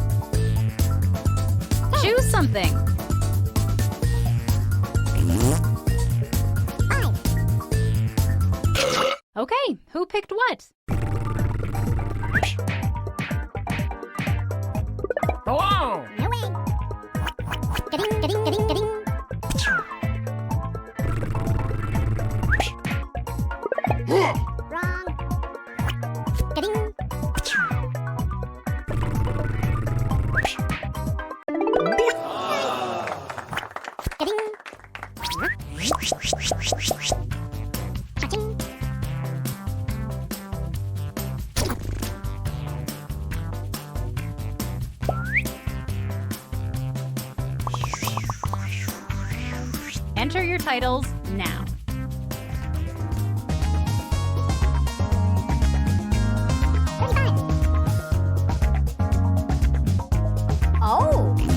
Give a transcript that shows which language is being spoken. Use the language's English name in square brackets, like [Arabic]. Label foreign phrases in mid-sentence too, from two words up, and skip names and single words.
[English] Choose something. what? Hello! No way. Ga-ding, ga-ding, ga-ding, ga-ding. Wrong. Ga-ding. Ga-ding. Cha-ching. Enter your titles now. Oh.